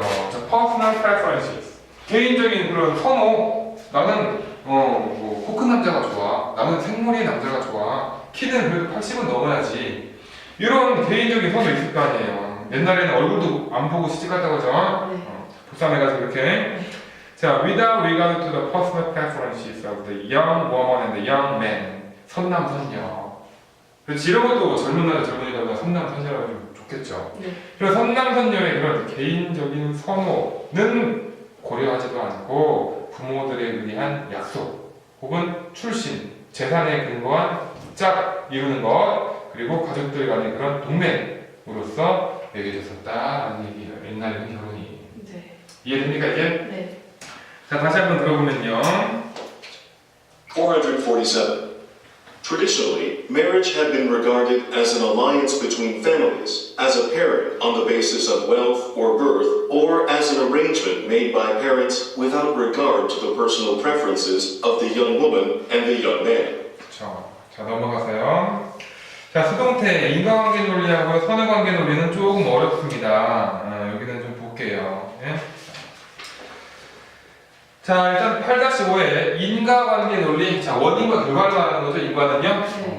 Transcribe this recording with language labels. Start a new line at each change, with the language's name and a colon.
Korean: 자,
English: personal preferences.
Korean: 개인적인 그런 선호. 나는 뭐 코큰 남자가 좋아. 나는 생머리의 남자가 좋아. 키는 그래도 80은 넘어야지. 이런 개인적인 선호 있을 거 아니에요. 옛날에는 얼굴도 안 보고 시집갔다고 하죠. 네. 보쌈해가지고 이렇게.
English: 자, without regard to the personal preferences of the young woman and the young man.
Korean: 선남 선녀. 그렇지, 이런 것도 젊은 남자 젊은 여자가 선남 선녀라고 좀 좋겠죠. 네. 그래서 선남 선녀의 그런 개인적인 선호는 고려하지도 않고 부모들에 의한 약속 혹은 출신, 재산에 근거한 짝 이루는 것 그리고 가족들 간의 그런 동맹으로서 매겨졌었다라는 얘기예요. 옛날에는 결혼이. 네. 이해됩니까 이제? 네. 자, 다시 한번 들어보면요. 447.
English: Traditionally, marriage had been regarded as an alliance between families, as a pairing on the basis of wealth or birth, or as an arrangement made by parents without regard to the personal preferences of the young woman and the young man.
Korean: 그렇죠. 자, 넘어가세요. 자, 수동태 인과관계 논리하고 선후관계 논리는 조금 어렵습니다. 여기는 좀 볼게요. 예? 자, 일단 8-5에 인과관계 논리. 자, 원인과 결과를 말하는 거죠. 인과는요. 네.